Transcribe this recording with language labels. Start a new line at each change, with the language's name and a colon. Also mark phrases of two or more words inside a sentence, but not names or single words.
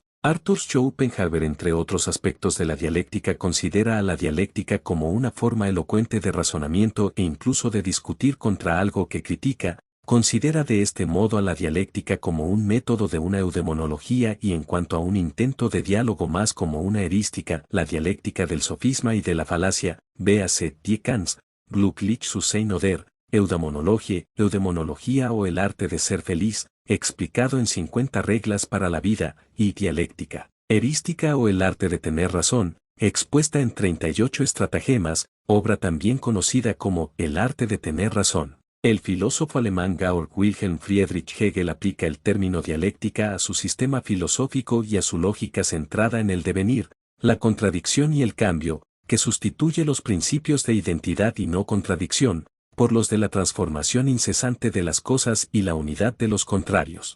Spanish: Arthur Schopenhauer, entre otros aspectos de la dialéctica, considera a la dialéctica como una forma elocuente de razonamiento e incluso de discutir contra algo que critica. Considera de este modo a la dialéctica como un método de una eudemonología y en cuanto a un intento de diálogo más como una erística, la dialéctica del sofisma y de la falacia, véase Die Kants, Glücklich zu sein oder, eudemonología o el arte de ser feliz, explicado en 50 reglas para la vida, y dialéctica, erística o el arte de tener razón, expuesta en 38 estratagemas, obra también conocida como el arte de tener razón. El filósofo alemán Georg Wilhelm Friedrich Hegel aplica el término dialéctica a su sistema filosófico y a su lógica centrada en el devenir, la contradicción y el cambio, que sustituye los principios de identidad y no contradicción, por los de la transformación incesante de las cosas y la unidad de los contrarios.